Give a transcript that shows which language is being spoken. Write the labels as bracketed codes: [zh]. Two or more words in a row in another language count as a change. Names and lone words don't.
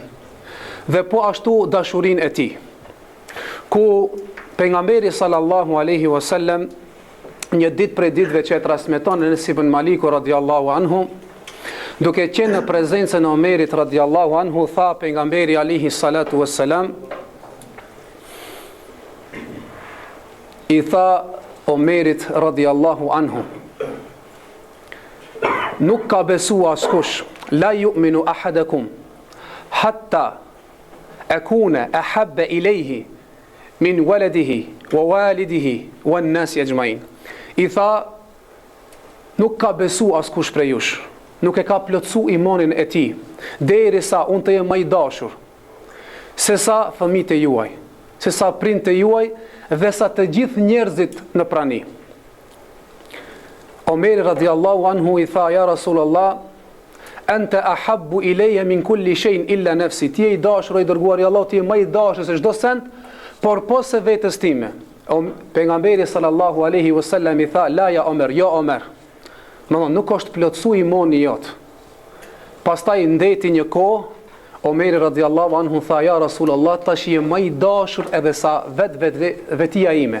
[sq] Dhe po ashtu dashurinë e tij, ku pejgamberi [ar] صلى الله عليه وسلم [sq] një ditë prej ditëve që e transmeton Enes ibn Maliku [ar] رضي الله عنه, [sq] duke qenë në prezencën e Omerit [ar] رضي الله عنه, [sq] tha pejgamberi [ar] عليه الصلاة والسلام, [sq] I tha Omerit [ar] رضي الله عنه, [sq] nuk ka besu askush, [ar] لا يؤمن أحدكم حتى أكون أحب إليه من ولده ووالده والناس أجمعين. [sq] I tha, nuk ka besu askush prej jush, nuk e ka plotsu imanin e tij, derisa unë të jem më I dashur se sa fëmijët e juaj, se sa prindët e juaj dhe sa të gjithë njerëzit në prani. [ar] Omeri رضي الله عنه [sq] I tha, [ar] يا رسول الله أنت أحب إلي من كل شيء إلا نفسي. [sq] Ti je I dashur, I dërguari I Allahut, ti je më I dashur se çdo send, por po se vetës time. Pejgamberi [ar] صلى الله عليه وسلم [sq] I tha, [ar] لا يا عمر, [sq] jo Omer. Nuk është plotsu imani jot. Pastaj ndeti një kohë, Omeri [ar] رضي الله عنه [sq] tha, [ar] يا رسول الله, [sq] tash je më I dashur edhe sa vetia ime.